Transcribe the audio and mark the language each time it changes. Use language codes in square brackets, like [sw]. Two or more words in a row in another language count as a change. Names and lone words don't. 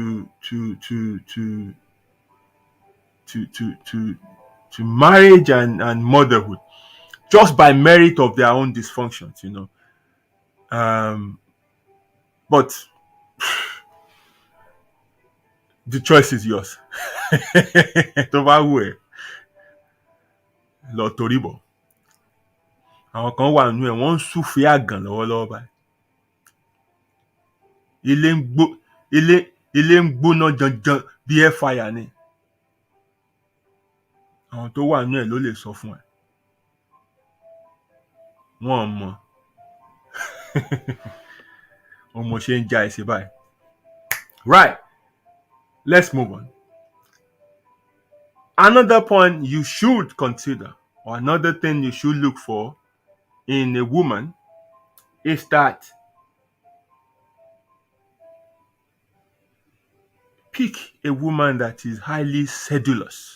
[en] marriage and motherhood, just by merit of their own dysfunctions, but the choice is yours. [yo] Tó bá wù ẹ́, lọ torí bọ̀. Àwọn kan wà nínú ẹ̀, wọ́n ń súfèé àgàn lọ́wọ́lọ́wọ́ báyìí. Ilé ń gbóná janjan bí [en] air fire [yo] ni. Àwọn tó wà nínú ẹ̀ ló lè sọ fún ẹ. Wọ́n mọ̀. Ọmọ ṣe ń já ẹsẹ̀ báyìí. [en] Right. Let's move on. Another point you should consider, or another thing you should look for in a woman, is that pick a woman that is highly sedulous.